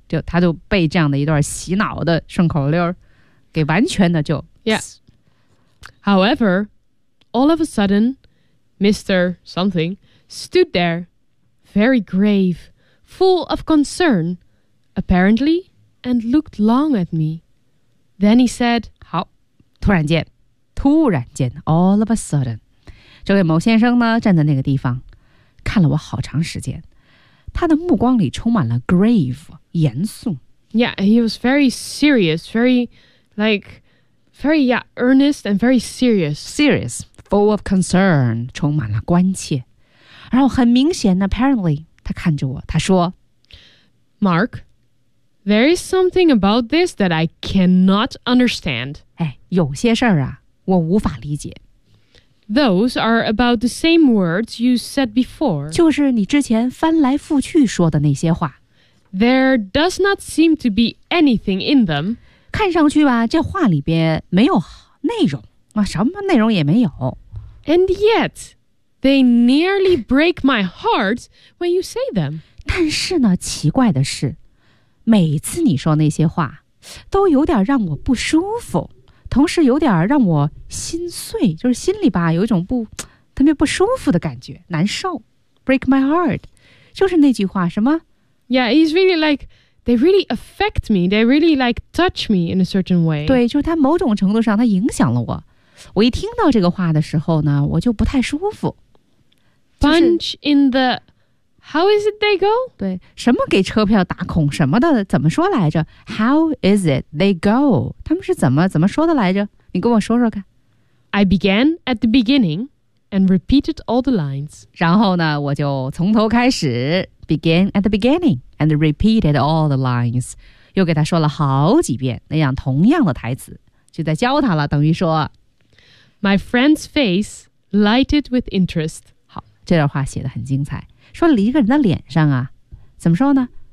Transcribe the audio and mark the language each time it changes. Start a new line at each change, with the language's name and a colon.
Chinese: 就他就被这样的一段洗脑的顺口溜给完全的就
English: Yes. However, all of a sudden, Mr. Something stood there, very grave, full of concern, apparently, and looked long at me. Then he said,
Chinese: 好，突然间，突然间
English: all of a sudden,
Chinese: 这位某先生呢站在那个地方看了我好长时间，他的目光里充满了 grave,严肃。
English: Yeah, he was very serious, very, like, very, yeah, earnest and very serious. Serious, full of concern,
Chinese: 充满了关切。然后很明显 apparently, 他看着我，他说
English: Mark, there is something about this that I cannot understand.
Chinese: 哎，有些事儿啊，我无法理解。
English: Those are about the same words you said before.
Chinese: 就是你之前翻来覆去说的那些话。
English: There does not seem to be anything in them.
Chinese: 看上去吧，这话里边没有内容啊，什么内容也没有。
English: And yet, they nearly break my heart when you say them.
Chinese: 但是呢，奇怪的是，每次你说那些话，都有点让我不舒服，同时有点让我心碎，就是心里吧有一种不特别不舒服的感觉，难受。
English: Break my heart,
Chinese: 就是那句话什么。
English: Yeah, he's really like, they really affect me. They really like touch me in a certain way.
Chinese: 对，就是他某种程度上他影响了我。我一听到这个话的时候呢，我就不太舒服。
English: Punch in the, how is it they go?
Chinese: 对，什么给车票打孔什么的，怎么说来着 ？
English: How is it they go?
Chinese: 他们是怎么说的来着？你跟我说说看。
English: I began at the beginning and repeated all the lines.
Chinese: 然后呢，我就从头开始。
English: Begin at the beginning and repeated all the lines.
Chinese: 又给他说了好几遍那样同样的台词，就在教他了，等于说。
English: My friend's face lighted with interest.
Chinese: 好，这段话写得很精彩，说了一个人的脸上啊，怎么说呢？